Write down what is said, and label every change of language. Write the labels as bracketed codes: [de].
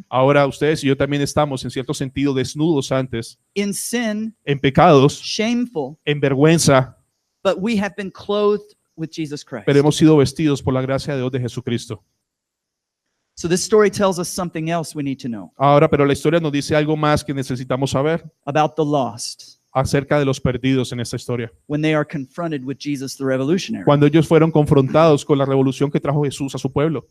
[es] Ahora ustedes y yo también estamos en cierto sentido desnudos antes, [en] in sin, [es] en pecados, [en] shameful, [es] en vergüenza, [en] but we have been clothed with Jesus Christ. [es] pero hemos sido vestidos por la gracia de Dios de Jesucristo. [en] So this story tells us something else we need to know [es] Ahora, pero la historia nos dice algo más que necesitamos saber [en] about the lost [es] acerca de los perdidos en esta historia. [en] when they are confronted with Jesus the revolutionary. [es] Cuando ellos fueron confrontados con la revolución que trajo Jesús a su pueblo.